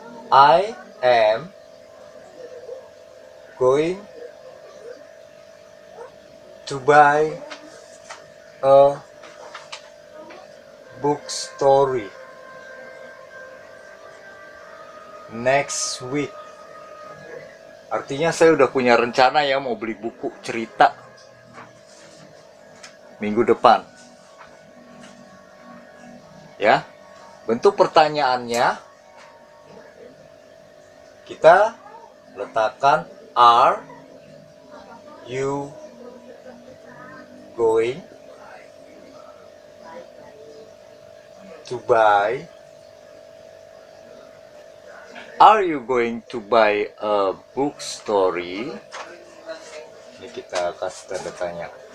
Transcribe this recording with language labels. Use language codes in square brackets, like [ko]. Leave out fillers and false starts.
[en] I am going to buy a book story next week. [id] Artinya saya udah punya rencana ya mau beli buku cerita minggu depan. Ya, bentuk pertanyaannya kita letakkan [en] are you going to buy? Are you going to buy a book story? [id] Ini kita kasih tanda tanya.